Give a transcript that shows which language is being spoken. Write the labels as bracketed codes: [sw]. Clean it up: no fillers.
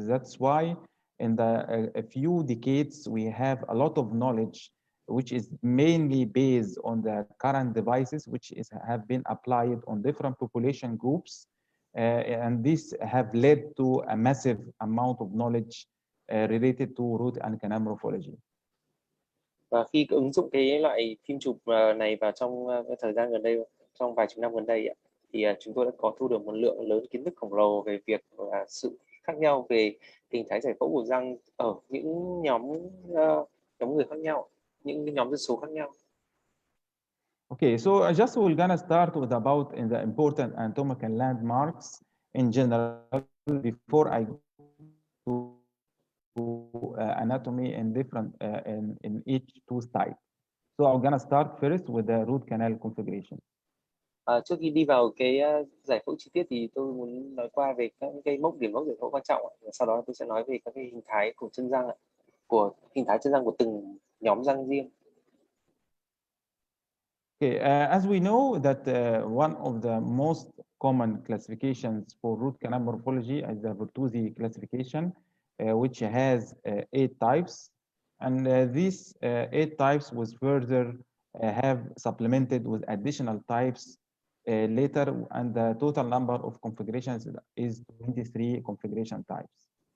[en] That's why in a few decades we have a lot of knowledge, which is mainly based on the current devices, which have been applied on different population groups, and this have led to a massive amount of knowledge related to root and canal morphology. [vi] Và khi ứng dụng cái loại phim chụp này vào trong thời gian gần đây, trong vài chục năm gần đây, thì chúng tôi đã có thu được một lượng lớn kiến thức khổng lồ về việc sự khác nhau về hình thái giải phẫu của răng ở những nhóm người khác nhau, những nhóm dân số khác nhau. [en] Okay, so I just will gonna start with about in the important anatomical landmarks in general before I go to anatomy in different in each tooth type. So I'm gonna start first with the root canal configuration. [vi] Trước khi đi vào cái giải phẫu chi tiết thì tôi muốn nói qua về các cái điểm mốc giải phẫu quan trọng. Sau đó tôi sẽ nói về các cái hình thái của chân răng, của hình thái chân răng của từng nhóm răng riêng. [en] Okay, as we know that one of the most common classifications for root canal morphology is the Bertuzzi classification, which has 8 types. And these 8 types was further have supplemented with additional types later, and the total number of configurations is 23 configuration types.